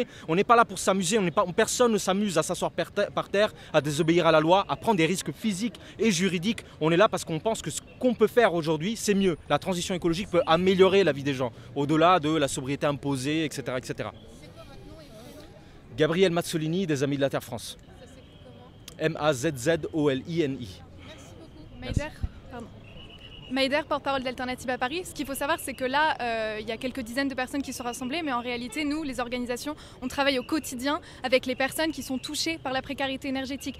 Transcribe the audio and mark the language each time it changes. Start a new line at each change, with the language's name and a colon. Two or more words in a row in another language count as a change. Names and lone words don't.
French: On n'est pas là pour s'amuser, personne ne s'amuse à s'asseoir par terre, à désobéir à la loi, à prendre des risques physiques et juridiques. On est là parce qu'on pense que ce qu'on peut faire aujourd'hui, c'est mieux. La transition écologique peut améliorer la vie des gens, au-delà de la sobriété imposée, etc. etc. Gabriel Mazzolini, des Amis de la Terre France. M-A-Z-Z-O-L-I-N-I. Merci beaucoup. Maïder, pardon. Maïder, porte-parole d'Alternative à Paris. Ce qu'il faut savoir, c'est que là, il y a quelques dizaines de personnes qui sont rassemblées, mais en réalité, nous, les organisations, on travaille au quotidien avec les personnes qui sont touchées par la précarité énergétique.